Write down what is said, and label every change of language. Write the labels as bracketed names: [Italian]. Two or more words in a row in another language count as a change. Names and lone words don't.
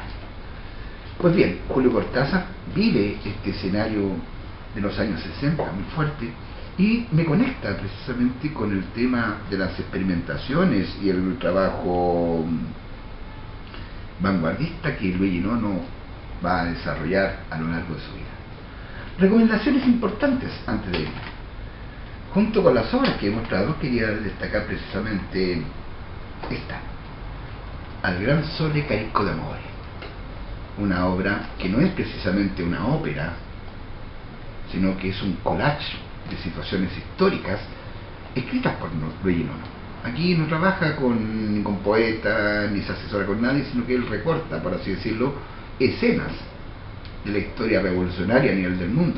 [Spanish] Pues bien, Julio Cortázar vive este escenario de los años 60 muy fuerte y me conecta precisamente con el tema de las experimentaciones y el trabajo vanguardista que Luigi Nono va a desarrollar a lo largo de su vida. Recomendaciones importantes antes de ir. Junto con las obras que he mostrado, quería destacar precisamente esta, Al gran sole carico d'amore, una obra que no es precisamente una ópera, sino que es un collage de situaciones históricas escritas por Luigi Nono. Aquí no trabaja con ningún poeta, ni se asesora con nadie, sino que él recorta, por así decirlo, escenas de la historia revolucionaria a nivel del mundo.